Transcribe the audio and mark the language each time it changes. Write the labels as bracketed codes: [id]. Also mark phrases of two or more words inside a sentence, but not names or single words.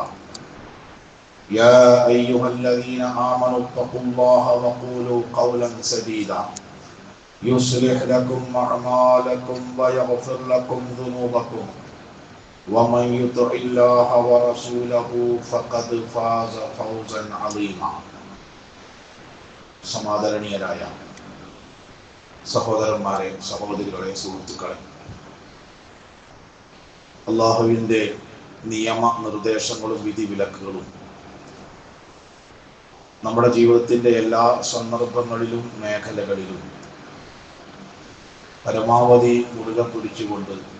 [ar] يا أيها الذين آمنوا اتقوا الله وقولوا قولا سديدا يصلح لكم أعمالكم ويغفر لكم ذنوبكم ومن يطع الله ورسوله فقد فاز فوزا عظيما. [ml] സമാദരണീയരായ സഹോദരന്മാരെ, സഹോദരികളെ, സുഹൃത്തുക്കളെ, അള്ളാഹുവിൻ്റെ നിയമ നിർദ്ദേശങ്ങളും വിധിവിലക്കുകളും നമ്മുടെ ജീവിതത്തിൻ്റെ എല്ലാ സന്ദർഭങ്ങളിലും മേഖലകളിലും പരമാവധി മുറുകെ പിടിച്ചുകൊണ്ട്